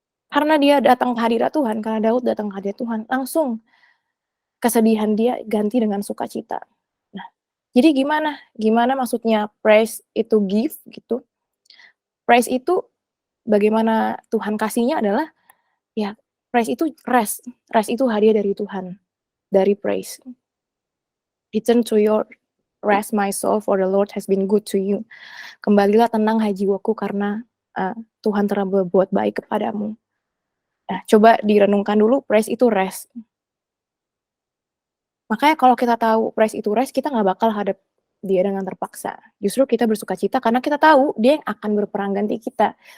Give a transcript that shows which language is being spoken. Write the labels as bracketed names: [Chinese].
[Indonesian] Karena dia datang ke hadirat Tuhan, karena Daud datang ke hadirat Tuhan, langsung kesedihan dia ganti dengan sukacita. Nah, jadi gimana? Gimana maksudnya praise itu gift gitu? Praise itu bagaimana Tuhan kasihnya adalah ya praise itu rest. Rest itu hadiah dari Tuhan, dari praise. [English] Return to your rest my soul, for the Lord has been good to you. [Indonesian] Kembalilah tenang hai jiwaku karena Tuhan telah berbuat baik kepadamu. Nah, coba direnungkan dulu, praise itu rest. Makanya kalau kita tahu praise itu rest, kita nggak bakal hadap dia dengan terpaksa. Justru kita bersuka cita karena kita tahu dia yang akan berperang ganti kita.